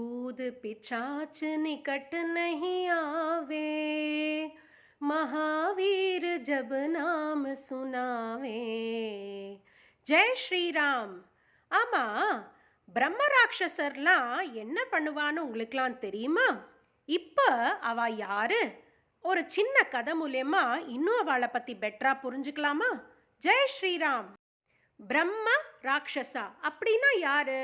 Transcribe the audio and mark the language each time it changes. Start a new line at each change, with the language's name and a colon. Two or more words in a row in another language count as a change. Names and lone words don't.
Hindi: भूत पिशाच निकट नहीं आवे, महावीर जब नाम सुनावे. जय श्रीराम.
Tamil: ஆமா, பிரம்ம ராட்சசர்லாம் என்ன பண்ணுவான்னு உங்களுக்குலாம் தெரியுமா? இப்போ அவ யாரு? ஒரு சின்ன கதை மூலயமா இன்னும் அவளை பற்றி பெட்டரா புரிஞ்சுக்கலாமா?
Hindi: जय श्रीराम.
Tamil: பிரம்ம ராட்சசா அப்படின்னா யாரு?